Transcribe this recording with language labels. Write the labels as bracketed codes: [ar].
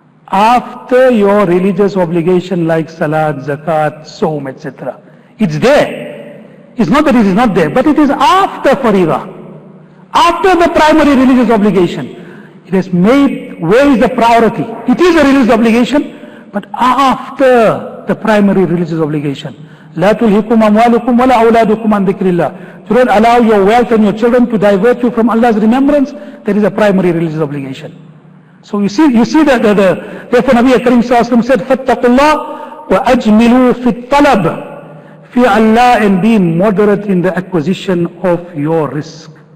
[en] After your religious obligation like salat, zakat, saum, etc. It's there. It's not that it is not there, but it is after farida, after the primary religious obligation. It is made, where is the priority? It is a religious obligation, but after the primary religious obligation. [ar] لا تلهكم أموالكم ولا أولادكم عن ذكر الله. [en] Do not allow your wealth and your children to divert you from Allah's remembrance. That is a primary religious obligation. So you see that therefore Nabi Karim Sallallahu Alaihi Wasallam said, [ar] فَاتَّقُوا اللَّهَ وَأَجْمِلُوا فِي الطَّلَبِ. [en] Fear Allah and be moderate in the acquisition of your risk.